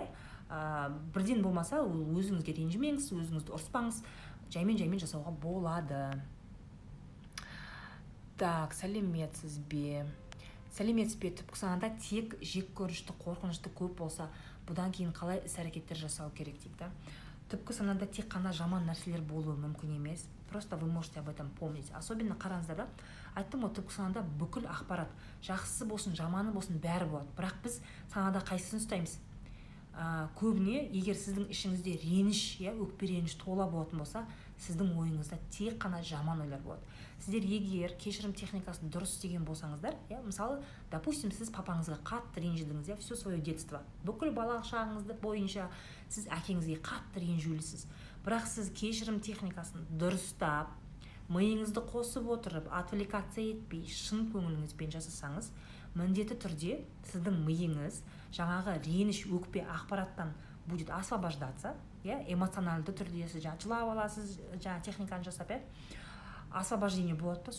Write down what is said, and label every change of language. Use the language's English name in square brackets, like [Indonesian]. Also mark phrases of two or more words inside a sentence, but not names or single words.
[Kazakh] Бірден болмаса, өзіңізге ренжімеңіз, өзіңізді ұрыспаңыз, жаймен жасауға болады. Так, сәлеметсіз бе? Түпкі санада тек жек көрішті, қорқынышты көп болса, бұдан кейін қалай іс-әрекеттер жасау керек дейді. Түпкі санада тек қана жаман нәрселер болуы мүмкін емес. [Russian] Просто вы можете об этом помнить. [Kazakh] Особенно қараңыздар да, айттым ғой, түпкі санада бүкіл ақпарат, жақсысы болсын, жаманы болсын, бәрі болады. Бірақ біз санада қайсысын ұстаймыз? Көбіне, егер сіздің ішіңізде реніш, өкпе реніш тола болатын болса, сіздің ойыңызда тек қана жаман ойлар болады. Сіздер егер кешірім техникасын дұрыс істеген болсаңыздар, мысалы, допустим, сіз папаңызға қатты ренжідіңіз, [Russian] все свое детство, [Kazakh] бүкіл балалық шағыңызды бойынша сіз әкеңізге қатты ренжулісіз. Бірақ сіз кешірім техникасын дұрыстап, миыңызды қосып отырып, отвлекация етпей, шын көңіліңізбен жасасаңыз, міндетті түрде сіздің миыңыз жаңағы реніш, өкпе, ақпараттан [Russian] будет освобождаться, [Kazakh] эмоциональды түрде сіз жылап аласыз, техниканы жасап, освобождение болады да.